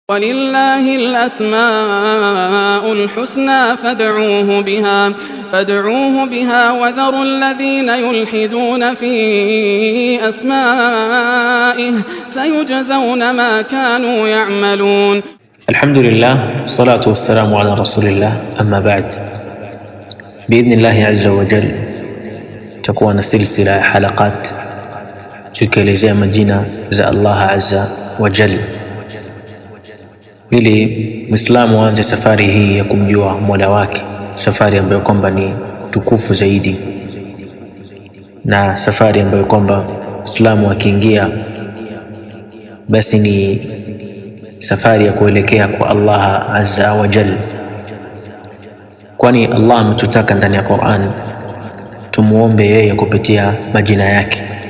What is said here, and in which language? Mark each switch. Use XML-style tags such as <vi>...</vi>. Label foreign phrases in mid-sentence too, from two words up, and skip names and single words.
<ar>ولله الأسماء الحسنى فادعوه بها وذروا الذين يلحدون في أسمائه سيجزون ما كانوا يعملون. الحمد لله والصلاة والسلام على رسول الله. أما بعد، بإذن الله عز وجل تكون سلسلة حلقات</ar> <sw>tukielezea majina za Allah</sw> <ar>عز وجل,</ar> <sw>ili Muislamu aanze safari hii ya kumjua Mola wake, safari ambayo kwamba ni tukufu zaidi, na safari ambayo kwamba Muislamu akiingia basi ni safari ya kuelekea kwa Allah</sw> <ar>عز وجل,</ar> <sw>kwani Allah ametutaka ndani ya Qur'an tumuombe yeye kupitia majina yake.</sw>